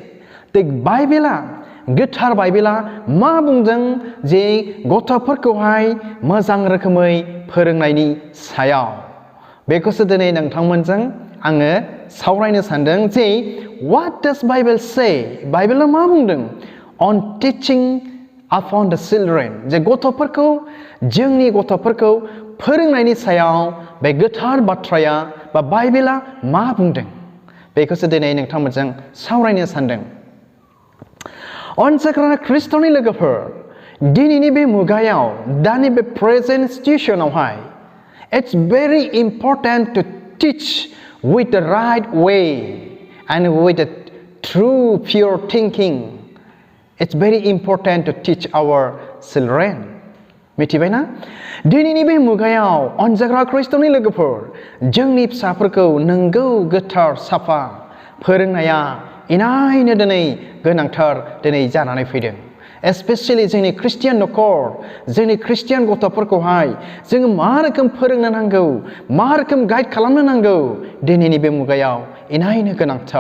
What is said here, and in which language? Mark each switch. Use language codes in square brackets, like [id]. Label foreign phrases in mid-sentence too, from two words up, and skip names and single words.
[brx] बाइबेला, गोथार बाइबेला मा बुंदों जे गथ'फोरखौहाय मोजां रोखोमै फोरोंनायनि सायाव। बेखौसो दिनै नोंथांमोनजों आङो सावरायनो सानदों जे [en] What does Bible say? [brx] बाइबेला मा बुंदों [en] on teaching upon the children, [brx] जे गथ'फोरखौ, जोंनि गथ'फोरखौ फोरोंनायनि सायाव बे गोथार बाथ्राया बा बाइबेला मा बुंदों बेखौसो दिनै नोंथांमोनजों सावरायनो सानदों। अनजाग्रा ख्रिस्ट'नि लोगोफोर, दिनैनि बे मुगायाव, दानि बे प्रेजेन्ट सिचुएशनावहाय [en] it's very important to teach with the right way and with the true pure thinking. It's very important to teach our children. [brx] मिथिबायना? दिनैनि बे मुगायाव अनजाग्रा ख्रिस्ट'नि लोगोफोर, जोंनि फिसाफोरखौ नंगौ गोथार साफा फोरोंनाया इनायनो दिनै गोनांथार दिनै जानानै फैदों। एस्पेसियेलि जोंनि ख्रिस्टियान न'खर, जोंनि ख्रिस्टियान गथ'फोरखौहाय जोङो मा रोखोम फोरोंनो नांगौ, मा रोखोम गाइड खालामनो नांगौ, दिनैनि बे मुगायाव इनायनो गोनांथार।